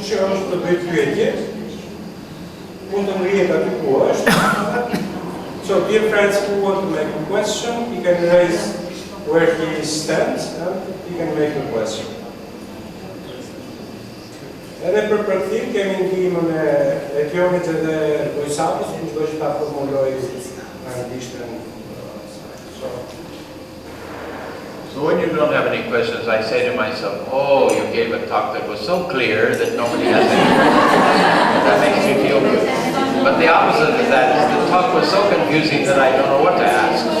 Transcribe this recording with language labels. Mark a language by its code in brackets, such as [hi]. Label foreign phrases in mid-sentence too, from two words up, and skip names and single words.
[sq] që është të bëjt pyetje, mund të ngrihet aty ku është. [en] So, dear friends who want to make a question, you can raise where he stands and you can make a question. [sq] Edhe për përkthim kemi ndihmën e Kionit edhe Gojsapës, kushdo që ta formuloj anglishtën. [en] So when you don't have any questions, I say to myself, oh, you gave a talk that was so clear that nobody has any questions. That makes me feel good. But the opposite of that is the talk was so confusing that I don't know what to ask.